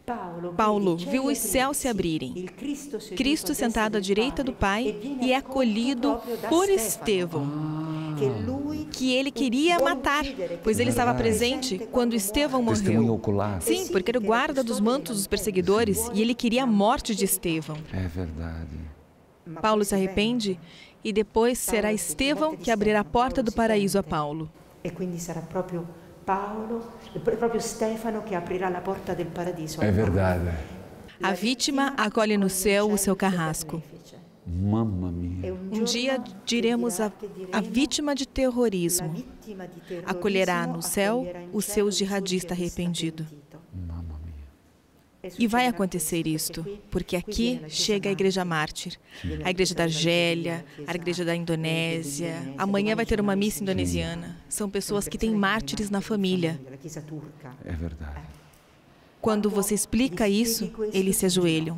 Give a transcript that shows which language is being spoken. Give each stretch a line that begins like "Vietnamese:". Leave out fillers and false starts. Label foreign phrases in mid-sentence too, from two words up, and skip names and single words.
Portuguese: Paulo viu os céus se abrirem, Cristo sentado à direita do Pai e é acolhido por Estevão, que ele queria matar, pois ele estava presente quando Estevão Testemunho morreu. ocular. Sim, porque era o guarda dos mantos dos perseguidores e ele queria a morte de Estevão. É verdade. Paulo se arrepende e depois será Estevão que abrirá a porta do paraíso a Paulo.
Italian: E quindi sarà proprio Stefano che aprirà la porta del paradiso.
Portuguese: É verdade. A vítima acolhe no céu o seu carrasco.
Italian: Mamma mia.
Portuguese: Um dia diremos a vítima de terrorismo acolherá no céu o seu jihadista arrependido.
Italian: Mamma mia.
Portuguese: E vai acontecer isto, porque aqui chega a Igreja Mártir, a Igreja da Argélia, a Igreja da Indonésia. Amanhã vai ter uma missa indonesiana. São pessoas que têm mártires na família. É verdade. Quando você explica isso, eles se ajoelham.